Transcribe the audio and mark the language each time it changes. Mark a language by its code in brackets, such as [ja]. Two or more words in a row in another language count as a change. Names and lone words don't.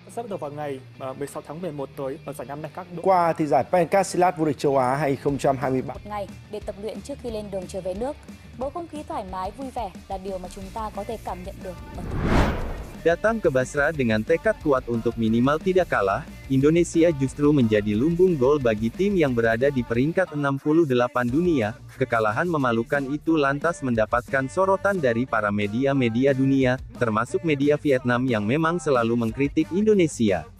[vi] sẽ bắt đầu vào ngày 16 tháng 11 tới ở giải năm nay các đội. Qua thì giải Pencak vô địch châu Á 2023. Một ngày để tập luyện trước khi lên đường trở về nước. Bầu không khí thoải mái vui vẻ là điều mà chúng ta có thể cảm nhận được. [id] Datang ke Basra dengan tekad kuat untuk minimal tidak kalah, Indonesia justru menjadi lumbung gol bagi tim yang berada di peringkat 68 dunia. Kekalahan memalukan itu lantas mendapatkan sorotan dari para media-media dunia, termasuk media Vietnam yang memang selalu mengkritik Indonesia.